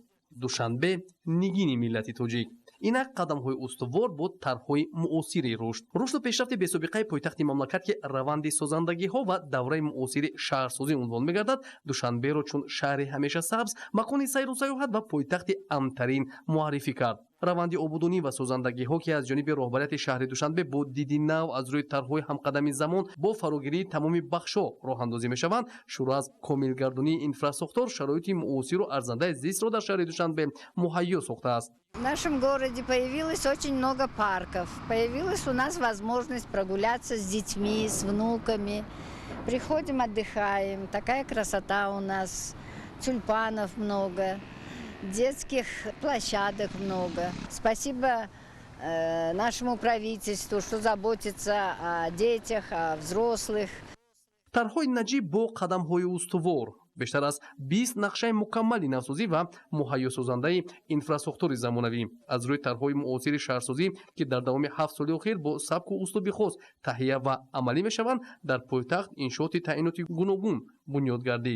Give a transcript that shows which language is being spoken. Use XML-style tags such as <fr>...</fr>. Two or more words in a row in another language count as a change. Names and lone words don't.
<tg>Душанбе нигини миллати тоҷик. Инак қадамҳои устувор бо тарҳҳои муосири рушду пешрафти бесобиқаи пойтахти мамлакат ки раванди созандагиҳо ва давраи муосири шаҳрсозӣ унвон мегардад, Душанберо чун шаҳри ҳамеша сабз, макони сайру саёҳат ва пойтахти амнтарин муаррифӣ кард. раванди обудонӣ ва созандагиҳо ки аз ҷониби роҳбарияти шаҳри Душанбе бо диди нав аз рӯи тарҳҳои ҳамқадами замон бо фарогирии тамоми бахшҳо роҳандозӣ мешаванд, шурӯъ аз комилгардонии инфраструктур, шароити муосиру арзандаи зистро дар шаҳри Душанбе муҳайё сохтааст.</tg> <ru>В нашем городе появилось очень много парков. Появилась у нас возможность прогуляться с детьми, с внуками. Приходим, отдыхаем. Такая красота у нас. Тюльпанов много. Детских площадок много. Спасибо нашему правительству, что заботится о детях, о взрослых.</ru> <tg>тарҳҳои наҷиб бо қадамҳои устувор, бештар аз 20 нақшаи мукаммали навсозӣ ва муҳайёсозандаи инфраструктури замонавӣ, аз рӯи тарҳҳои муосири шаҳрсозӣ ки дар давоми 7 соли охир бо сабку услуби хос таҳия ва амалӣ мешаванд, дар пойтахт иншооти таъиноти гуногун бунёд гардид.</tg>